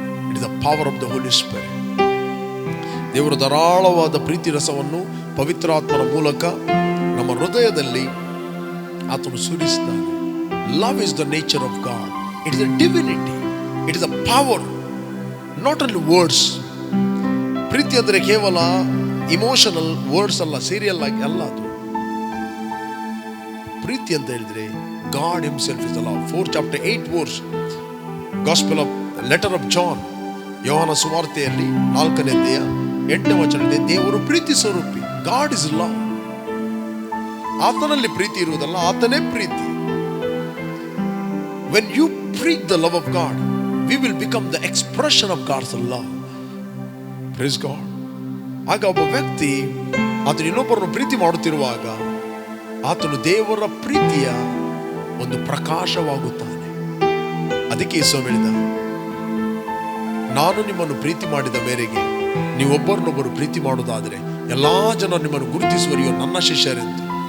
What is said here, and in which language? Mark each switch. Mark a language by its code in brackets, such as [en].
[en] It is the power of the holy spirit. [kn] ದೇವರು ಧಾರಾಳವಾದ ಪ್ರೀತಿ ರಸವನ್ನು ಪವಿತ್ರಾತ್ಮನ ಮೂಲಕ ನಮ್ಮ ಹೃದಯದಲ್ಲಿ ಆತನು ಸುರಿಸಿದ್ದಾನೆ. [en] Love is the nature of God. It is the divinity. It is the power, not only words. [kn] ಪ್ರೀತಿ ಅಂದರೆ ಕೇವಲ ಇಮೋಷನಲ್ ವರ್ಡ್ಸ್ ಅಲ್ಲ, ಸೀರಿಯಲ್ ಆಗಿ ಅಲ್ಲ. ಅದು ಪ್ರೀತಿ ಅಂತ ಹೇಳಿದ್ರೆ [en] God himself is the love. 4 chapter 8 verse, Gospel of letter of John, [kn] ಯೋಹಾನ ಸುವಾರ್ತೆಯಲ್ಲಿ 4ನೇ ಅಧ್ಯಾಯ 8ನೇ ವಚನದಲ್ಲಿ ದೇವರು ಪ್ರೀತಿ ಸ್ವರೂಪಿ. [en] God is love. [kn] ಆತನಲ್ಲಿ ಪ್ರೀತಿ ಇರುವುದಲ್ಲ, ಆತನೇ ಪ್ರೀತಿ. [en] When you preach the love of God, we will become the expression of God's love. Praise God. [kn] ಆಗ ಒಬ್ಬ ವ್ಯಕ್ತಿ ಆತನು ಇನ್ನೊಬ್ಬರನ್ನು ಪ್ರೀತಿ ಮಾಡುತ್ತಿರುವಾಗ ಆತನು ದೇವರ ಪ್ರೀತಿಯ ಒಂದು ಪ್ರಕಾಶವಾಗುತ್ತಾನೆ. ಅದಕ್ಕೆ ಯೇಸು ಹೇಳಿದ, ನಾನು ನಿಮ್ಮನ್ನು ಪ್ರೀತಿ ಮಾಡಿದ ಮೇರೆಗೆ ನೀವೊಬ್ಬರನ್ನೊಬ್ಬರು ಪ್ರೀತಿ ಮಾಡುವುದಾದರೆ ಎಲ್ಲಾ ಜನರು ನಿಮ್ಮನ್ನು ಗುರುತಿಸುವರಿಯೋ ನನ್ನ ಶಿಷ್ಯರೆಂದು.